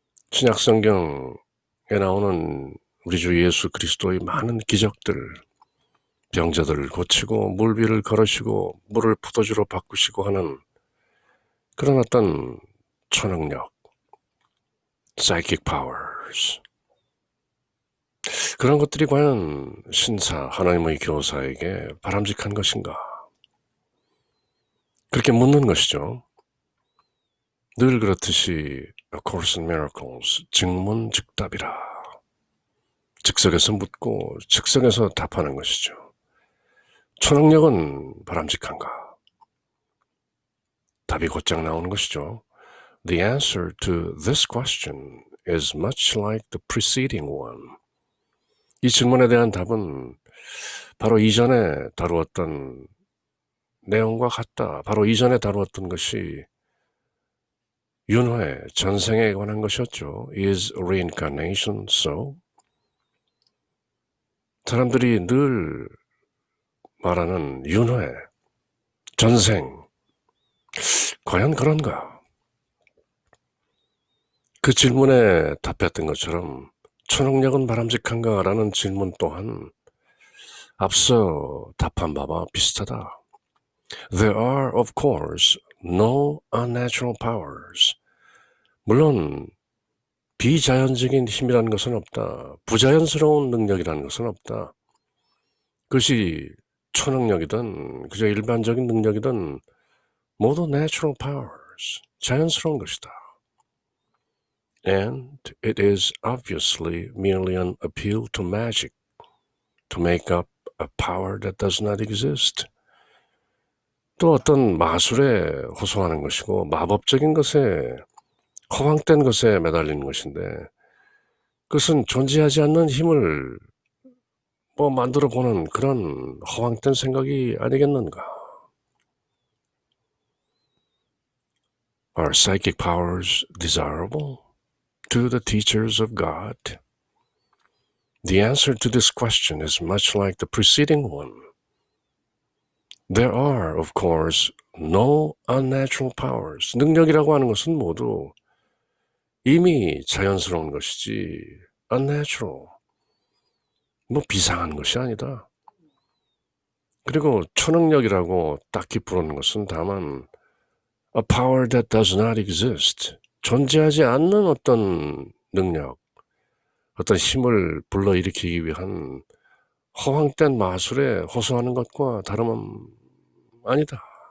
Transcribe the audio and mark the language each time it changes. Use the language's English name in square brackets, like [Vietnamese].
[Korean] 신약 성경에 나오는 우리 주 예수 그리스도의 많은 기적들, 병자들을 고치고 물비를 걸으시고 물을 포도주로 바꾸시고 하는 그런 어떤 초능력, psychic powers, 그런 것들이 과연 신사, 하나님의 교사에게 바람직한 것인가? 그렇게 묻는 것이죠. 늘 그렇듯이 A Course in Miracles, 즉문즉답이라. 즉석에서 묻고 즉석에서 답하는 것이죠. 초능력은 바람직한가? 답이 곧장 나오는 것이죠. [English] The answer to this question is much like the preceding one. [Korean] 이 질문에 대한 답은 바로 이전에 다루었던 내용과 같다. 바로 이전에 다루었던 것이 윤회, 전생에 관한 것이었죠. [English] Is reincarnation so? [Korean] 사람들이 늘 말하는 윤회, 전생, 과연 그런가? 그 질문에 답했던 것처럼 초능력은 바람직한가? 라는 질문 또한 앞서 답한 바와 비슷하다. [English] There are, of course, no unnatural powers. [Korean] 물론 비자연적인 힘이라는 것은 없다. 부자연스러운 능력이라는 것은 없다. 그것이 초능력이든 그저 일반적인 능력이든 모두 natural powers, 자연스러운 것이다. [English] And it is obviously merely an appeal to magic to make up a power that does not exist. [Korean] 또 어떤 마술에 호소하는 것이고 마법적인 것에 허황된 것에 매달리는 것인데 그것은 존재하지 않는 힘을 만들어 보는 그런 허황된 생각이 아니겠는가? [English] Are psychic powers desirable to the teachers of God? The answer to this question is much like the preceding one. There are, of course, no unnatural powers. [Korean] 능력이라고 하는 것은 모두 이미 자연스러운 것이지 unnatural, 비상한 것이 아니다. 그리고 초능력이라고 딱히 부르는 것은 다만 [English] a power that does not exist, [Korean] 존재하지 않는 어떤 능력, 어떤 힘을 불러일으키기 위한 허황된 마술에 호소하는 것과 다름은 아니다.